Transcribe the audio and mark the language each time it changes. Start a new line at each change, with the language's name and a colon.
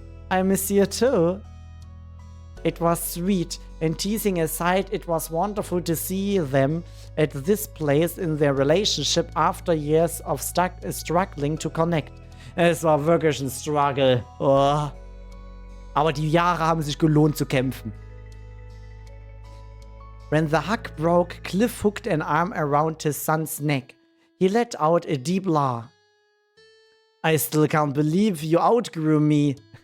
English: I miss you too. It was sweet, and teasing aside, it was wonderful to see them at this place in their relationship after years of struggling to connect.
German: Es war wirklich ein Struggle.
English: Oh.
German: Aber die Jahre haben sich gelohnt zu kämpfen.
English: When the hug broke, Cliff hooked an arm around his son's neck. He let out a deep laugh. I still can't believe you outgrew me.